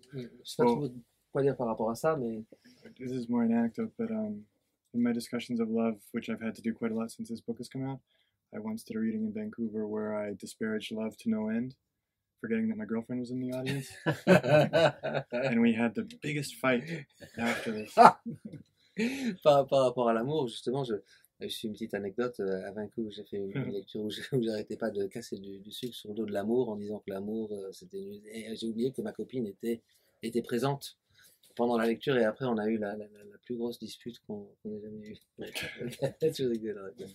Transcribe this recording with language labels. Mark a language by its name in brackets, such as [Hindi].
[French] Je sais pas trop quoi dire par rapport à ça, mais... [English] This is more an anecdote, but in my discussions of love, which I've had to do quite a lot since this book has come out, I once did a reading in Vancouver where I disparaged love to no end, forgetting that my girlfriend was in the audience. And we had the biggest fight after this. [French] Par rapport à l'amour, justement, je suis une petite anecdote. À Vancouver, j'ai fait une lecture où j'arrêtais pas de casser du sucre sur le dos de l'amour en disant que l'amour, c'était nul. Et j'ai oublié que ma copine était présente pendant la lecture, et après on a eu la plus grosse dispute qu'on ait jamais eue. Tu rigoles.